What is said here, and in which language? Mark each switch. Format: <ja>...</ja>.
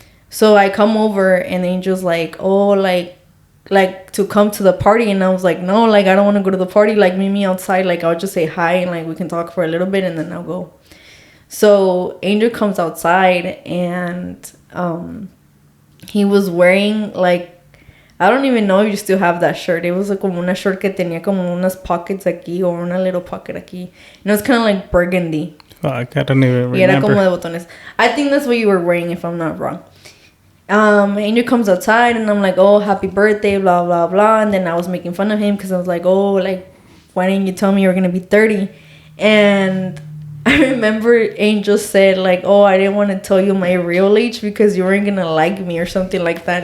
<en>So I come over and Angel's like, oh, like to come to the party. And I was like, no, like, I don't want to go to the party. Like, meet me outside. Like, I'll just say hi and, like, we can talk for a little bit and then I'll go. So Angel comes outside and he was wearing like, I don't even know if you still have that shirt. It was like</en> <es>como una shirt que tenía como unas pockets aquí or una little pocket aquí.</es> <en>And it was kind of like burgundy. Fuck, I don't even remember.</en> <es>Y era como de botones.</es> <en>I think that's what you were wearing if I'm not wrong. Angel comes outside and I'm like, oh, happy birthday, blah, blah, blah. And then I was making fun of him because I was like, oh, like, why didn't you tell me you were going to be 30? And I remember Angel said, like, oh, I didn't want to tell you my real age because you weren't going to like me or something like that.</en>